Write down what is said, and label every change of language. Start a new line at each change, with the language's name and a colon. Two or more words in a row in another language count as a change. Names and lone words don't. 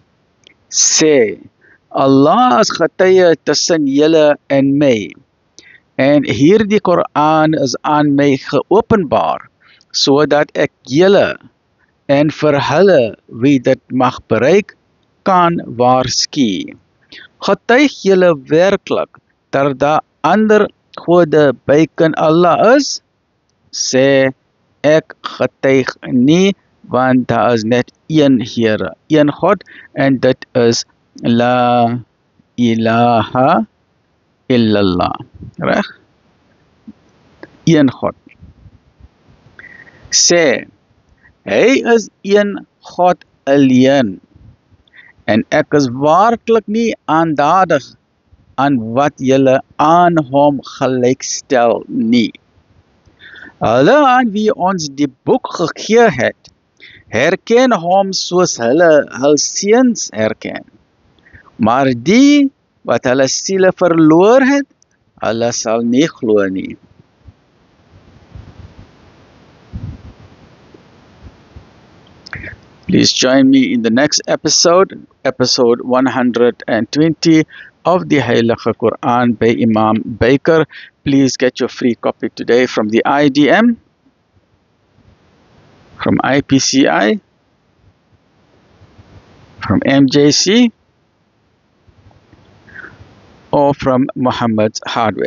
Afrikaans: Sê, Allah is getuie tussen julle en my, en hierdie Koran is aan my geopenbaar, sodat ek julle en vir hulle wie dit mag bereik, kan waarsku. Getuig julle werklik dat daar ander gode buiten Allah is? Sê, ek getuig nie, want daar is net een Here, een God, en dit is
Arabic: لا إله إلا الله.
Afrikaans: Reg? Een God. Sê, hy is een God alleen, en ek is waarlik nie aandadig aan wat julle aan hom gelykstel nie. Hulle aan wie ons die boek gegee het, herken hom soos hulle hul seuns herken. Maar die wat hulle siele verloor het, hulle sal nie glo nie.
English: Please join me in the next episode, episode 120 of the Heilige Quran by Imam Baker. Please get your free copy today from the IDM, from IPCI, from MJC, or from Muhammad's Hardware.